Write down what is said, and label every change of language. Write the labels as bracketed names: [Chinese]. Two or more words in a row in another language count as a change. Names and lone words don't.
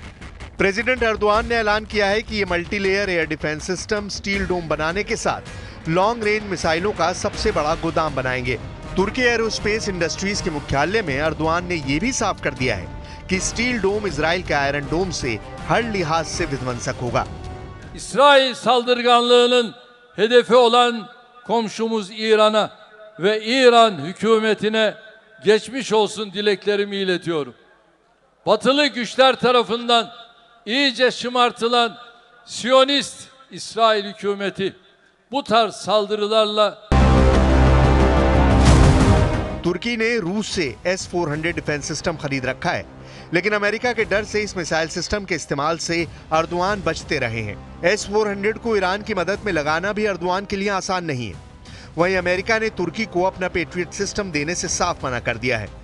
[Hindi] प्रेसिडेंट अर्दोआन ने ऐलान किया है कि ये मल्टीलेयर एयर डिफेंस सिस्टम स्टील डोम बनाने के साथ लॉन्ग रेंज मिसाइलों का सबसे बड़ा गोदाम बनाएंगे। तुर्की एरोस्पेस इंडस्ट्रीज के मुख्यालय में अर्दोआन ने यह भी साफ कर दिया है कि स्टील डोम इजराइल के आयरन डोम से हर लिहाज से विध्वंसक होगा। [Turkish] İsrail saldırganlığının hedefi olan komşumuz İran'a ve İran hükümetine geçmiş olsun dileklerimi iletiyorum. Batılı güçler tarafından iyice şımartılan Siyonist İsrail hükümeti bu tarz saldırılarla [Hindi] तुर्की ने रूस से S-400 डिफेंस सिस्टम खरीद रखा है, लेकिन अमेरिका के डर से इस मिसाइल सिस्टम के इस्तेमाल से अर्दोआन बचते रहे हैं। S-400 को ईरान की मदद में लगाना भी अर्दोआन के लिए आसान नहीं है। वहीं अमेरिका ने तुर्की को अपना पेट्रियट सिस्टम देने से साफ मना कर दिया है।